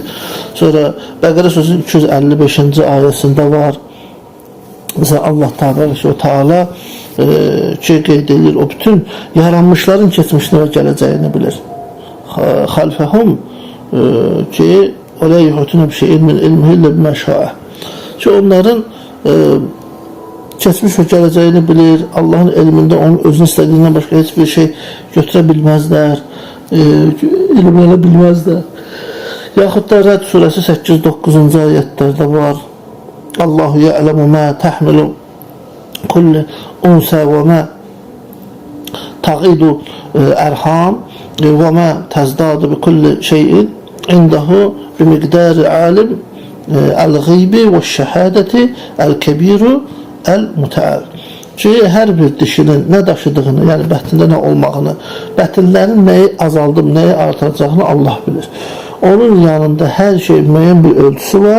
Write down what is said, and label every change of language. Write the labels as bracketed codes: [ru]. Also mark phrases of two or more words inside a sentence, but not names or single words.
[az] Sonra Bəqərə surəsinin 255-ci ayəsində var. Məsələn Allah Teala ki qeyd edir, o bütün yaranmışların keçmişini və gələcəyini bilir. [ar] خلفهم [az] ki o [ar] لا يحيطون بشيء من علمه إلا بما شاء. [az] Ki onların keçmiş və gələcəyini bilir. Allahın elmində onun özünü istədiyindən başqa heç bir şey götürə bilməzlər, ilmlənə bilməzlər. Yaxud da Rəd surəsi 8-9-cu ayətlərdə var. [ar] الله يعلم ما تحمل كل أنثى وما تغيض الأرحام وما تزداد بكل شيء عنده بمقدار عالم الغيب والشهادة الكبير المتعال. [az] ki, hər bir dişinin nə daşıdığını, yəni bətnində nə olmağını, bətinlərin nəyi azaldıb, nəyi artıracağını Allah bilir. Onun yanında hər şey müəyyən bir ölçüsü var.